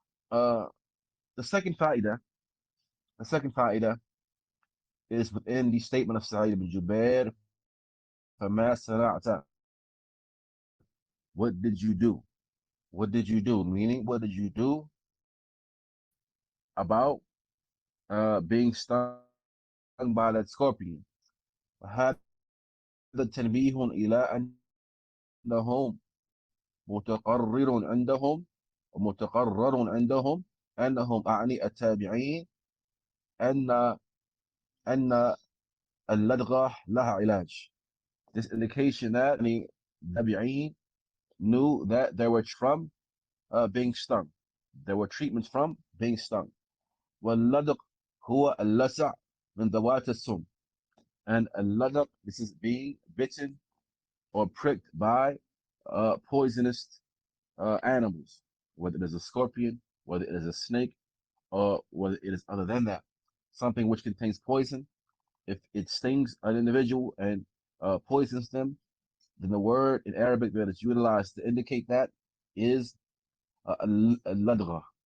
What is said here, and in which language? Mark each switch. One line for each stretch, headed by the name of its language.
English: Uh, the second fa'idah, is within the statement of Sa'id ibn Jubair,
Arabic: فَمَا صَنَعْتَ.
English: What did you do? What did you do? Meaning, what did you do about being stung by that scorpion?
Arabic: وهذا تنبيه إلى أنهم متقرر عندهم أنهم أعني التابعين أن اللدغة لها علاج.
English: This indication that the tabi'een knew that there were from being stung. There were treatments from being stung.
Arabic: واللدغ هو اللسع من ذوات السم.
English: And اللدغ, this is being bitten or pricked by poisonous animals, whether it is a scorpion, whether it is a snake, or whether it is other than that. Something which contains poison, if it stings an individual and poisons them, then the word in Arabic that is utilized to indicate that is al-ladgha.